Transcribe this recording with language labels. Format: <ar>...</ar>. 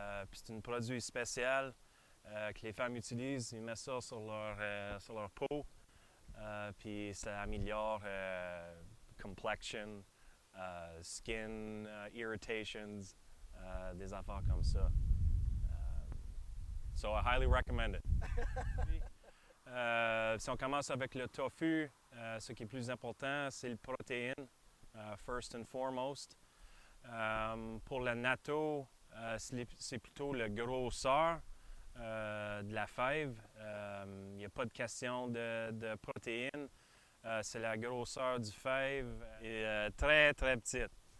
<fr>Puis c'est un produit spécial que les femmes utilisent. Ils mettent ça sur leur peau. Puis ça améliore</fr> <en>complexion, skin irritations,</en> <fr>des affaires comme ça.</fr> <en>So I highly recommend it.</en> <fr>Si on commence avec le tofu, ce qui est plus important, c'est le protéine,</fr> <en>first and foremost.</en> <fr>Pour le natto, c'est plutôt le grosseur de la fève. Il n'y a pas de question de protéines. C'est la grosseur du fève et très, très petite.</fr>